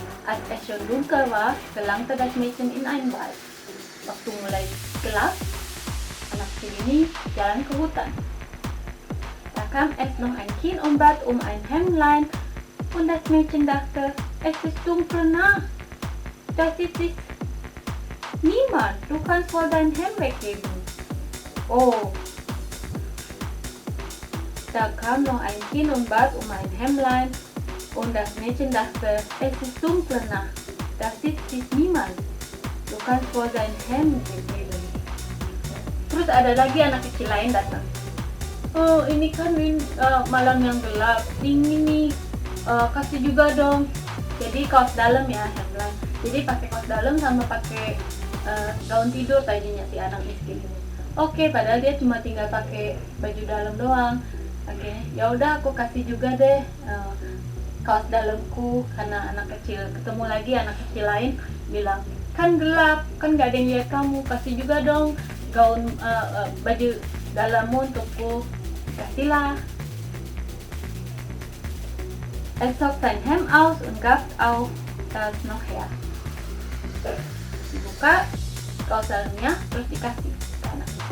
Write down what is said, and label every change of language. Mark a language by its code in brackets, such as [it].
[de] Als es schon dunkel war, gelangte das Mädchen in einen Wald. [id] Waktu mulai gelap, anak kecil ini jalan ke hutan. [de] Da kam es noch ein Kind und bat um ein Hemdlein und das Mädchen dachte, es ist dunkel nah. Das ist niemand, du kannst wohl dein Hemd weggeben. Oh. Da kam noch ein Kind und bat um ein Hemdlein und das Mädchen dachte, es ist dunkel nah. Da sitzt niemand, du kannst wohl dein Hemd weggeben. [id] Terus ada lagi anak kecil lain datang. Oh, ini kan malam yang gelap, dingin nih, kasih juga dong. Jadi kaos dalam ya, hemdlein. Jadi pakai kaos dalam sama pakai gaun tidur tadinya si anak miskin ini. Oke, padahal dia cuma tinggal pakai baju dalam doang. Oke, ya udah aku kasih juga deh kaos dalamku, karena anak kecil. Ketemu lagi anak kecil lain bilang, kan gelap, kan gak ada yang lihat kamu, kasih juga dong gaun baju dalammu untukku. Kasihlah. [de] Er zog sein Hemd aus und gab auch das noch her. [id] Dibuka kaos dalamnya, terus dikasih ke anak.